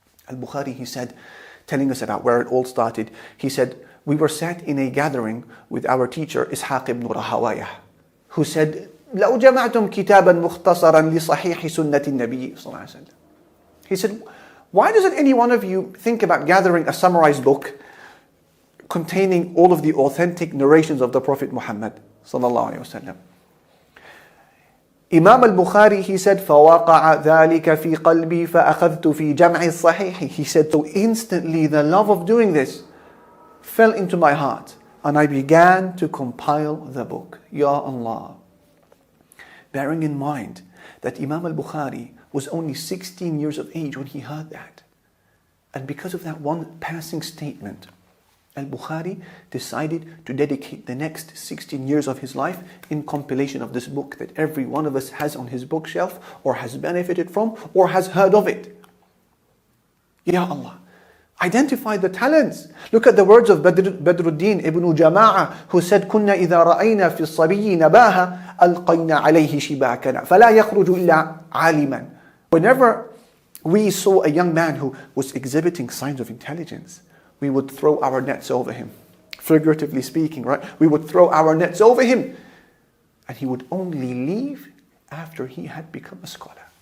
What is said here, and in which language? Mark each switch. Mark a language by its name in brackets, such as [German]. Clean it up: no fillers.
[English] Al-Bukhari, he said, telling us about where it all started, he said, we were sat in a gathering with our teacher, Ishaq ibn Rahawayah, who said, [Arabic] لو جمعتم كتابا مختصرا لصحيح سنة النبي صلى الله عليه وسلم. [English] He said, why doesn't any one of you think about gathering a summarized book containing all of the authentic narrations of the Prophet Muhammad sallallahu alaihi wasallam? Imam al-Bukhari, he said, [Arabic] فَوَقَعَ ذَلِكَ فِي قَلْبِي فَأَخَذْتُ فِي جَمْعِ الصَّحِيحِ. [English] He said, so instantly the love of doing this fell into my heart and I began to compile the book. Ya Allah. Bearing in mind that Imam al-Bukhari was only 16 years of age when he heard that. And because of that one passing statement, Al-Bukhari decided to dedicate the next 16 years of his life in compilation of this book that every one of us has on his bookshelf or has benefited from or has heard of it. Ya Allah, identify the talents. Look at the words of Badruddin ibn Jama'ah, who said, [Arabic] كُنَّا إِذَا رَأَيْنَا فِي الصَّبِيِّ نَبَاهَا أَلْقَيْنَا عَلَيْهِ شِبَاكَنَا فَلَا يَخْرُجُ إِلَّا عَالِمًا. [English] Whenever we saw a young man who was exhibiting signs of intelligence, we would throw our nets over him. Figuratively speaking, right? We would throw our nets over him. And he would only leave after he had become a scholar.